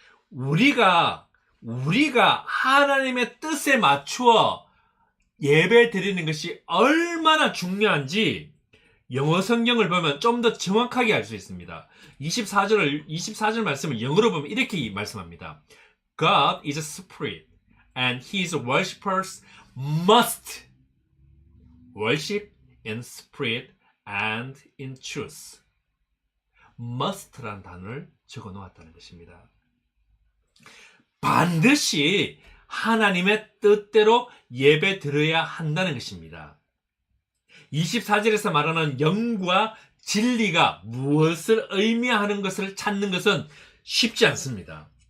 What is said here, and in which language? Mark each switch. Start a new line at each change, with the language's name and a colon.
Korean: 우리가 하나님의 뜻에 맞추어 예배 드리는 것이 얼마나 중요한지 영어 성경을 보면 좀 더 정확하게 알 수 있습니다. 24절 말씀을 영어로 보면 이렇게 말씀합니다.
English: God is a spirit and his worshippers must worship in spirit and in truth.
Korean: must라는 단어를 적어 놓았다는 것입니다. 반드시 하나님의 뜻대로 예배 드려야 한다는 것입니다. 24절에서 말하는 영과 진리가 무엇을 의미하는 것을 찾는 것은 쉽지 않습니다.